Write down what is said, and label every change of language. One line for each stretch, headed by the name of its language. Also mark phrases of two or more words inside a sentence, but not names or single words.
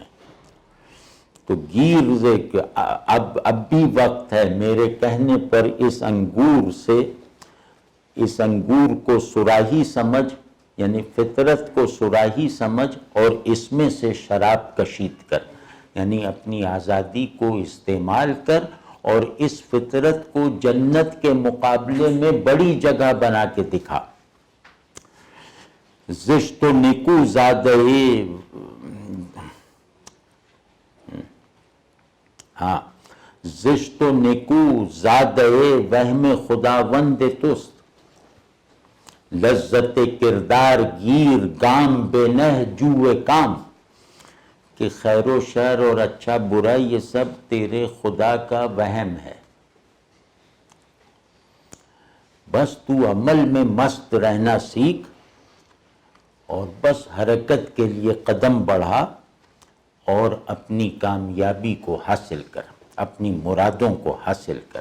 Urdu: تو گیر اب بھی وقت ہے میرے کہنے پر اس انگور سے، اس انگور کو سراہی سمجھ، یعنی فطرت کو سراہی سمجھ اور اس میں سے شراب کشید کر. یعنی اپنی آزادی کو استعمال کر اور اس فطرت کو جنت کے مقابلے میں بڑی جگہ بنا کے دکھا.
Persian: زشت و نیکو زادہ زشت و نیکو زادہ وہم خداوند توست، لذت کردار گیر گام بے نہ جوئے کام.
Urdu: کہ خیر و شر اور اچھا برا یہ سب تیرے خدا کا وہم ہے، بس تو عمل میں مست رہنا سیکھ اور بس حرکت کے لیے قدم بڑھا اور اپنی کامیابی کو حاصل کر، اپنی مرادوں کو حاصل کر.